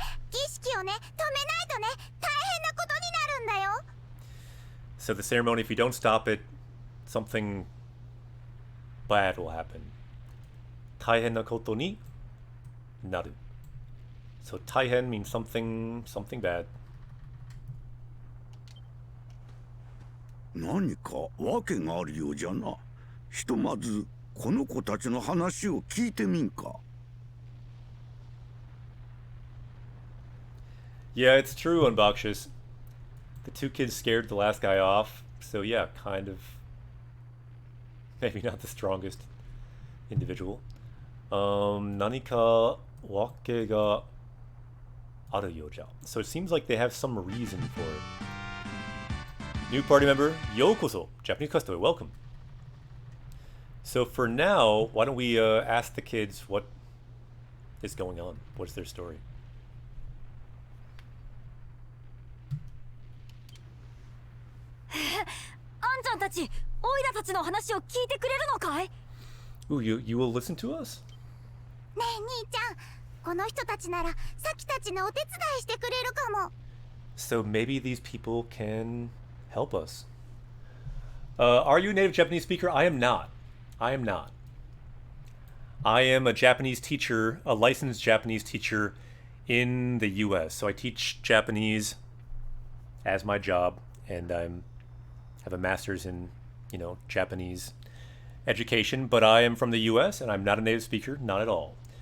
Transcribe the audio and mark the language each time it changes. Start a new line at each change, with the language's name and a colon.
Japanese: 儀式をね、止めないとね、大変なことになるんだよ。
English: So the ceremony, if you don't stop it, something bad will happen.
Japanese: 大変なことになる.
English: So 大変 means something bad.
Japanese: 何か訳があるようじゃな。ひとまずこの子たちの話を聞いてみんか。
English: Yeah, it's true, Unboxious. The two kids scared the last guy off, so yeah, kind of maybe not the strongest individual.
Japanese: 何か訳があるようじゃ.
English: So it seems like they have some reason for it. New party member, Yokoso, Japanese Custode, welcome. So for now, why don't we ask the kids what is going on? What's their story?
Japanese: あんちゃんたち、オイラたちの話を聞いてくれるのかい？
English: Ooh, you will listen to us?
Japanese: ねえ兄ちゃん、この人たちならサキたちのお手伝いしてくれるかも。
English: So maybe these people can help us. Are you a native Japanese speaker? I am not. I am not. I am a Japanese teacher, a licensed Japanese teacher in the US. So I teach Japanese as my job, and I have a master's in, Japanese education, but I am from the US and I'm not a native speaker, not at all.